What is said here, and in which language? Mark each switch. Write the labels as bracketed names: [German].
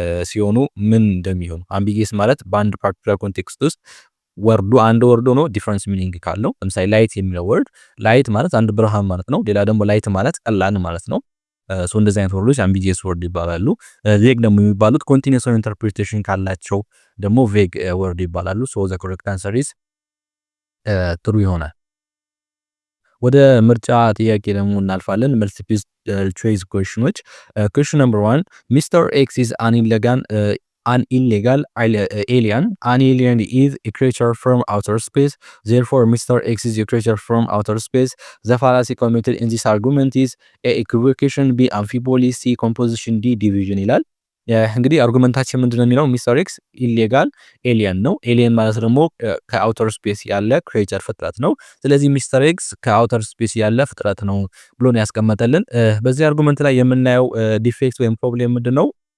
[Amharic] ሲሆኑ ምን እንደሚሆኑ። ambiguous ማለት በአንድ ፓርቲኩላር ኮንቴክስት ውስጥ ወርዱ አንድ ወርድ ሆኖ ዲፈረንስ ሚኒንግ ካለው ለምሳሌ ላይት የሚለው ወርድ ላይት ማለት አንድ ብርሃን ማለት ነው። ሌላ ደግሞ ላይት ማለት ቀላል ማለት ነው። ሶ እንደዚህ አይነት ወርዶች ambiguous ወርድ ይባላሉ። ቬግ ደግሞ የሚባሉት ኮንቲኒዩስ ኢንተርፕሪቴሽን ካላቸው ደግሞ ቬግ ወርድ ይባላሉ። [English] ሶ ዘ ኮሬክት አንሰር ኢዝ ትሩ [Amharic] ይሆናል። ወደ ምርጫ ጥያቄ ደግሞ እናልፋለን። መልቲፕል ቾይስ ኩዌሽኖች [English] ኩዌሽን ነምበር 1 ሚስተር ኤክስ ኢዝ an illegal alien. An alien is a creature from outer space. Therefore, Mr. X is a creature from outer space. The fallacy committed in this argument is A. equivocation, B. amphiboly, C. composition, D. division [Amharic] ይላል። እንግዲህ አርጉመንታችን ምንድነው የሚለው ሚስተር ኤክስ ኢሌጋል ኤሊየን ነው። ኤሊየን ማለት ደግሞ ከአውተር ስፔስ ያለ ክሬቸር ፍጥረት ነው። ስለዚህ ሚስተር ኤክስ ከአውተር ስፔስ ያለ ፍጥረት ነው ብሎ ነው ያስቀመጠልን። በዚህ አርጉመንት ላይ የምናየው ዲፌክት ወይም ፕሮብሌም ምንድነው?